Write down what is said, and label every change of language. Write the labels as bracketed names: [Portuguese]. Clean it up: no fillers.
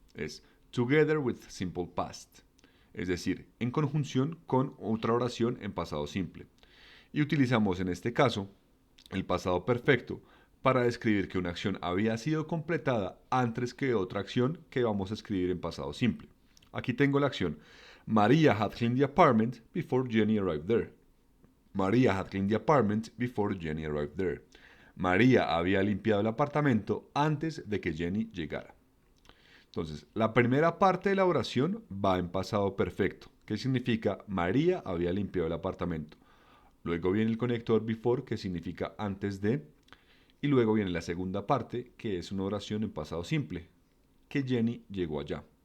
[Spanish] Es [English] together with simple past. [Spanish] Es decir, en conjunción con otra oración en pasado simple. Y utilizamos en este caso el pasado perfecto para describir que una acción había sido completada antes que otra acción que vamos a escribir en pasado simple. Aquí tengo la acción: [English] Maria had cleaned the apartment before Jenny arrived there. Maria had cleaned the apartment before Jenny arrived there. [Spanish] María había limpiado el apartamento antes de que Jenny llegara. Entonces, la primera parte de la oración va en pasado perfecto, que significa María había limpiado el apartamento. Luego viene el conector before, que significa antes de. Y luego viene la segunda parte, que es una oración en pasado simple, que Jenny llegó allá.